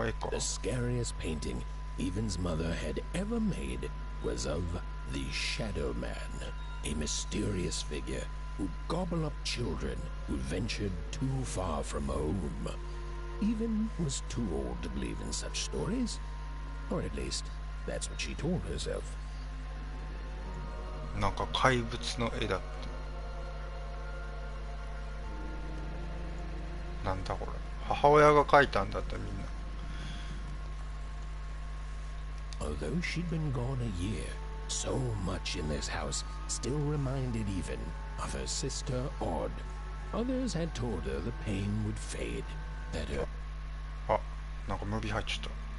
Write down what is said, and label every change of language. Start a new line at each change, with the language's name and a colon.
English: The scariest painting Evan's mother had ever made was of the Shadow Man, a mysterious figure who'd gobble up children who ventured too far from home. Even was too old to believe in such stories, or at least that's what she told herself.
Japanese: なんか怪物の絵だって。なんだこれ。母親が描いたんだってみんな。
English: Although she'd been gone a year, so much in this house still reminded Even of her sister Odd. Others had told her the pain would fade, that her...
Japanese: あ、なんかムービー入っちゃった。